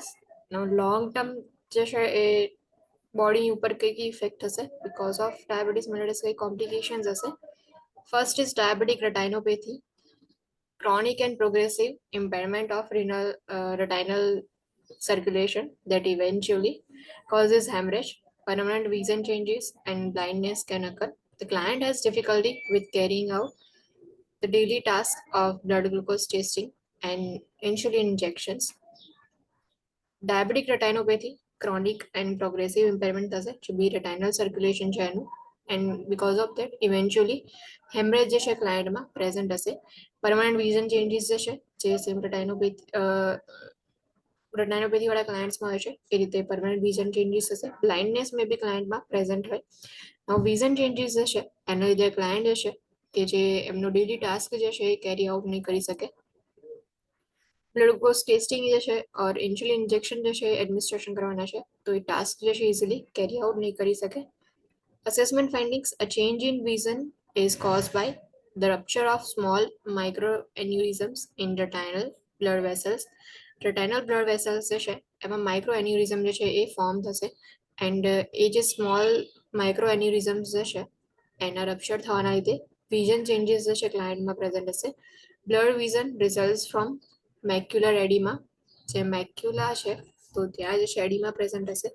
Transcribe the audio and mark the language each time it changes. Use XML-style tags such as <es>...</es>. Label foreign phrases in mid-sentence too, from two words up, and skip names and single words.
<gu>Now, long term જે છે એ બોડી ઉપર કઈ કઈ ઇફેક્ટ થશે</gu> <en>because of diabetes mellitus,</en> <gu>કઈ કોમ્પ્લિકેશન્સ હશે.</gu> <en>first is diabetic retinopathy, chronic and progressive impairment of retinal circulation that eventually causes hemorrhage. Permanent vision changes and blindness can occur. The client has difficulty with carrying out the daily task of blood glucose testing and insulin injections. Diabetic retinopathy, chronic and progressive impairment</en> <gu>થશે જે બી</gu> <en>retinal circulation</en> <gu>છે એનું,</gu> <en>and because of that eventually hemorrhage</en> <gu>જે છે ક્લાયન્ટમાં પ્રેઝન્ટ હશે.</gu> <en>permanent vision changes</en> <gu>જે છે જે</gu> <en>same retinopathy</en> <gu>વાળા ક્લાયન્ટ્સમાં હોય છે એ રીતે</gu> <en>permanent vision changes</en> <gu>હશે.</gu> <en>blindness may be</en> <gu>ક્લાયન્ટમાં પ્રેઝન્ટ હોય.</gu> <en>vision changes</en> <gu>જે છે એના લીધે ક્લાયન્ટ જે છે કે જે એમનો</gu> <en>daily task</en> <gu>જે છે એ</gu> <en>carry out</en> <gu>નહીં કરી શકે.</gu> <en>blood glucose testing</en> <gu>જે છે</gu> <en>or insulin injection</en> <gu>જે છે એડમિનિસ્ટ્રેશન કરવાના છે તો એ ટાસ્ક જે છે</gu> <en>easily carry out</en> <gu>નહીં કરી શકે.</gu> <en>Assessment findings: a change in vision is caused by the rupture of small microaneurysms in retinal blood vessels. Retinal blood vessels</en> <gu>જે છે એમાં માઇક્રોએન્યુરિઝમ જે છે એ ફોર્મ થશે એન્ડ એ જે</gu> <en>small microaneurysms</en> <gu>જે છે એના રપ્ચર થવાના લીધે</gu> <en>vision changes</en> <gu>જે છે ક્લાયન્ટમાં પ્રેઝન્ટ હશે.</gu> <en>blood vision results from macular edema,</en> <gu>જે મેક્યુલા છે તો ત્યાં જે છે</gu> <en>edema present</en> <gu>હશે.</gu>